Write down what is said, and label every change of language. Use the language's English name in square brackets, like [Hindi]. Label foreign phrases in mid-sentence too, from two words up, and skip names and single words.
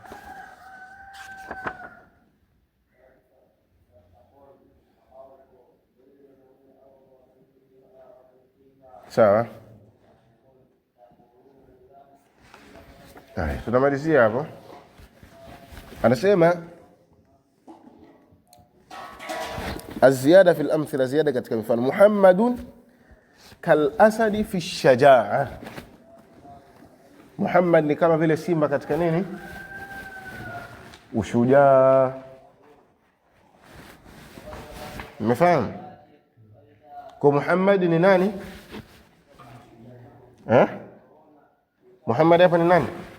[Swahili] Sawa? Haya, tunamalizia hapo. Anasema [Arabic] الزيادة في الأمثلة، [Swahili] زيادة katika mifano. [Arabic] محمد كالأسد في شجاعة. [Swahili] Muhammad ni kama vile simba katika nini? Ushujaa. Umefahamu? Kwa Muhammad ni nani? Muhammad hapa ni nani?